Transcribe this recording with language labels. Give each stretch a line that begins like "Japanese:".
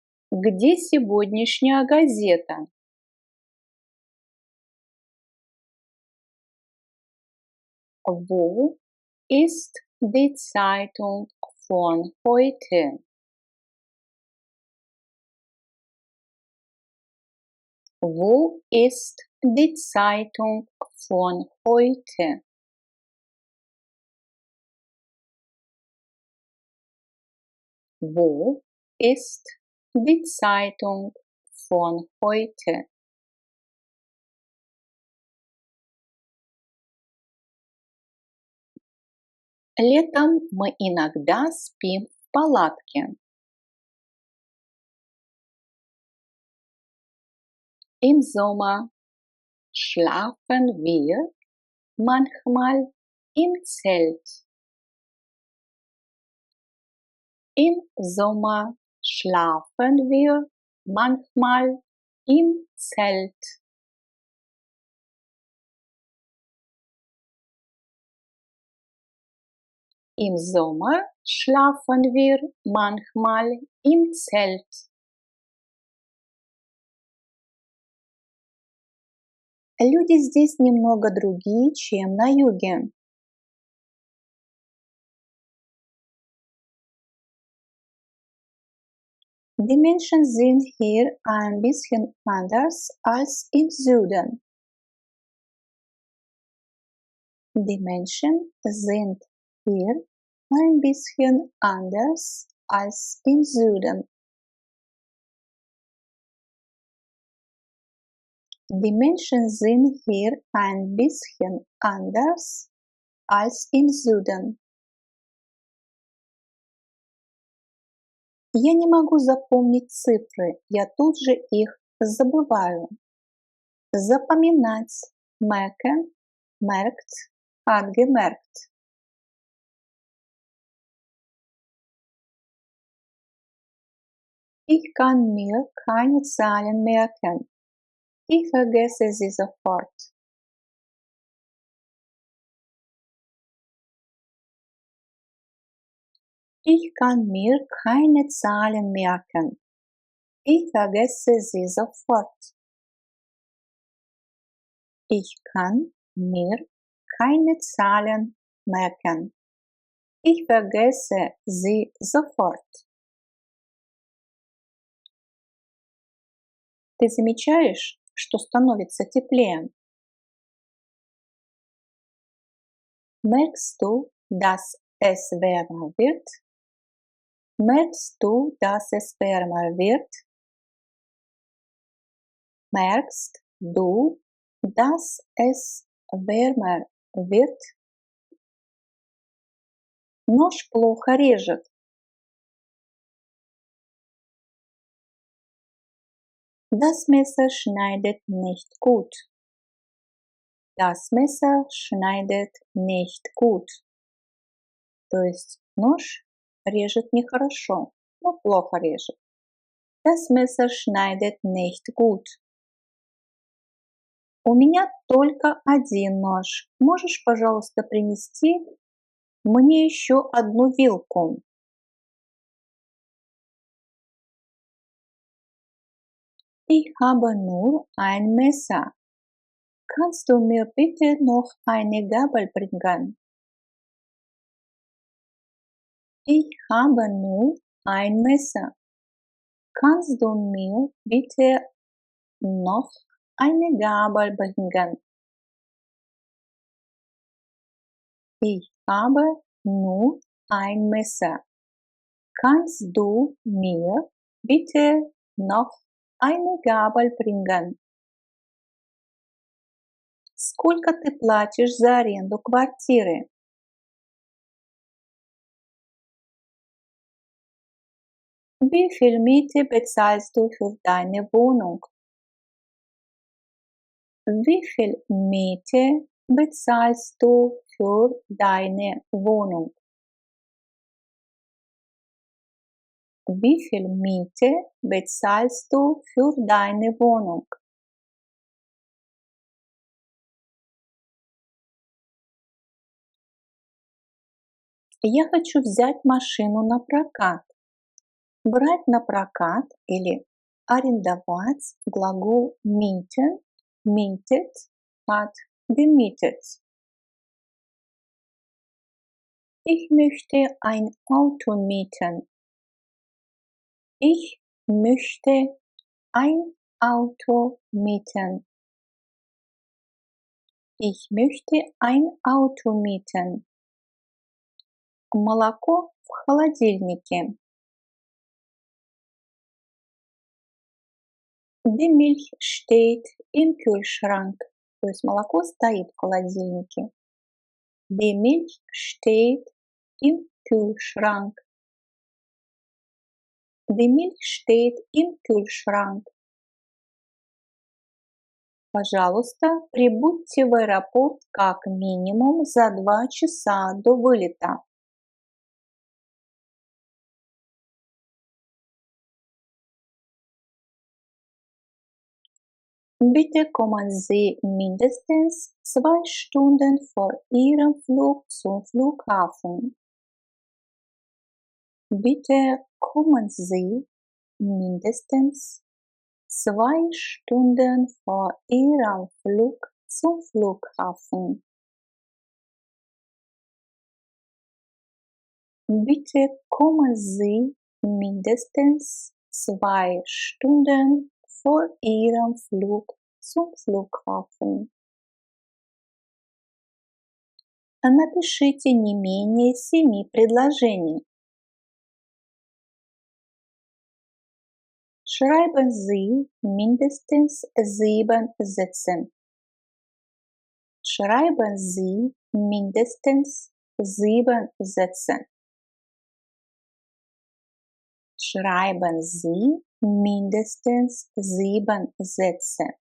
Russian: Где сегодняшняя газета?
German: Wo ist die Zeitung von heute? Wo ist die Zeitung von heute? Wo ist die Zeitung von heute?
Russian: Летом мы иногда спим в палатке.
German: Im Sommer schlafen wir manchmal im Zelt. Im Sommer schlafen wir manchmal im Zelt. Im Sommer schlafen wir manchmal im Zelt.
Russian: Люди здесь немного другие, чем на юге.
German: Die Menschen sind hier ein bisschen anders als im Süden. Die Menschen sind hier ein bisschen anders als im Süden. Die Menschen sind hier ein bisschen anders als im Süden.
Russian: Я не могу запомнить цифры, я тут же их забываю. Запоминать.
German: Merken, merkt, angemerkt. Ich kann mir keine Zahlen merken. Ich vergesse sie sofort. Ich kann mir keine Zahlen merken. Ich vergesse sie sofort. Ich kann mir keine Zahlen merken. Ich vergesse sie sofort.
Russian: Ты замечаешь, что становится теплее?
German: Merkst du, dass es wärmer wird? Merkst du, dass es wärmer wird? Merkst du, dass es wärmer wird?
Russian: Нож плохо режет.
German: Das Messer schneidet nicht gut. Das Messer schneidet nicht gut.
Russian: То есть нож режет нехорошо, но плохо режет.
German: Das Messer schneidet nicht gut.
Russian: У меня только один нож. Можешь, пожалуйста, принести мне еще одну вилку?
German: Ich habe nur ein Messer. Kannst du mir bitte noch eine Gabel bringen? Ich habe nur ein Messer. Kannst du mir bitte noch eine Gabel bringen? Ich habe nur ein Messer. Kannst du mir bitte noch eine Gabel bringen?
Russian: Сколько ты платишь за аренду квартиры?
German: Wie viel Miete bezahlst du für deine Wohnung? Wie viel Miete bezahlst du für deine Wohnung? Wie viel Miete bezahlst du für deine Wohnung?
Russian: Я хочу взять машину на прокат. Брать на прокат или арендовать глагол
German: mieten, mietet hat gemietet. Ich möchte ein Auto mieten. Ich möchte ein Auto mieten. Ich möchte ein Auto mieten.
Russian: Молоко в холодильнике.
German: Die Milch steht im Kühlschrank.
Russian: То есть молоко стоит в холодильнике.
German: Die Milch steht im Kühlschrank. Die Milch steht im Kühlschrank.
Russian: Пожалуйста, прибудьте в аэропорт как минимум за 2 часа до вылета.
German: Bitte kommen Sie mindestens 2 Stunden vor Ihrem Flug zum Flughafen. Bitte kommen Sie mindestens 2 Stunden vor Ihrem Flug zum Flughafen. Bitte kommen Sie mindestens 2 Stunden vor Ihrem Flug zum Flughafen.
Russian: Напишите не менее 7 предложений.
German: Schreiben Sie mindestens 7 Sätze. Schreiben Sie mindestens 7 Sätze. Schreiben Sie mindestens 7 Sätze.